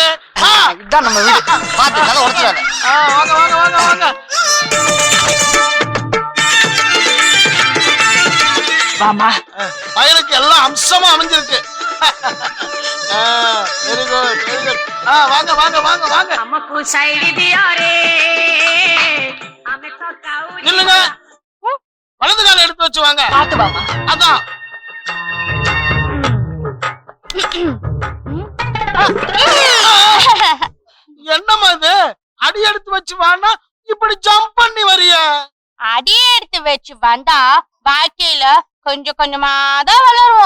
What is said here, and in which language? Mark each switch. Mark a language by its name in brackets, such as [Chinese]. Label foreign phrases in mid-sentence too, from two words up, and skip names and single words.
[Tamil] இதான் நம்ம வீடு. பாத்து கதை உடைச்சிடாத. வாங்க வாங்க வாங்க வாங்க. வாமா. பையனுக்கு எல்லாம் அம்சமா அமைஞ்சிருக்கு. [English] very good very good. [Tamil] வாங்க வாங்க வாங்க வாங்க. हमको साइड दिया रे हमें तो काऊ நில்லுங்க, வலது கால எடுத்து வச்சு வாங்க. பாத்து வாமா. அதான் என்னம்மா இது, அடி எடுத்து வச்சு வான்னா இப்படி ஜம்ப் பண்ணி வரிய? அடியே எடுத்து வச்சு வந்தா வாழ்க்கையில கொஞ்சம் கொஞ்சமா தான் வளருவோம்.